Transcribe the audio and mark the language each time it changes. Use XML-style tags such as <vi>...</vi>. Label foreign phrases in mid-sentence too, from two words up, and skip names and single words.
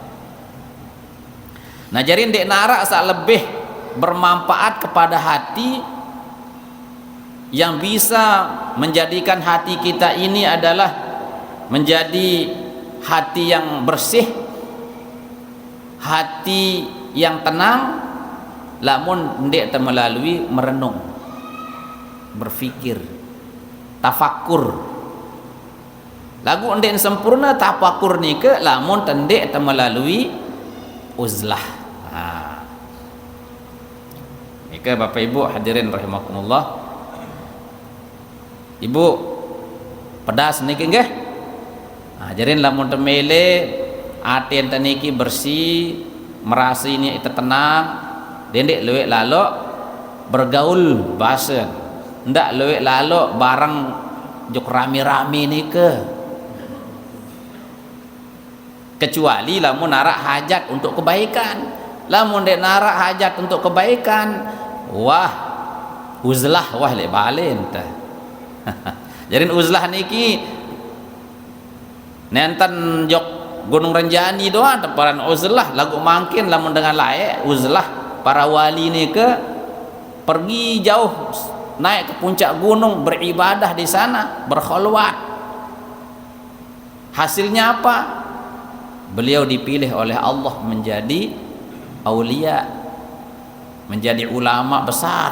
<id>Nah jadi</id> <sas>dek narak sak</sas> <id>lebih bermanfaat kepada hati, yang bisa menjadikan hati kita ini adalah menjadi hati yang bersih, hati yang tenang</id> <sas>lamun ndek</sas> <id>melalui merenung, berfikir, tafakkur.</id> <sas>Lagu ndek sempurna tafakkur nike lamun ndek melalui uzlah.</sas> <id>Nike Bapak Ibu hadirin rahimakumullah.</id> <sas>Ibu pedas niki nggih. Jarin lamun temele aten teniki bersih,</sas> <id>merasa ini tenang,</id> <sas>dendek lewek lalok bergaul bahasa, ndak lewek lalok bareng jok rame-rame nike.</sas> <id>Kecuali</id> <sas>lamun narak</sas> <id>hajat untuk kebaikan.</id> <sas>Lamun dek narak hajat</sas> <id>untuk kebaikan,</id> <sas>wah uzlah wah lek balen tah. Jadi uzlah niki nenten jok Gunung Renjani doa temparan uzlah lagu mangkin lamun dengan layak uzlah para wali nike</sas> <id>pergi jauh naik ke puncak gunung beribadah di sana berkhulwat. Hasilnya apa? Beliau dipilih oleh Allah menjadi aulia, menjadi ulama besar.</id>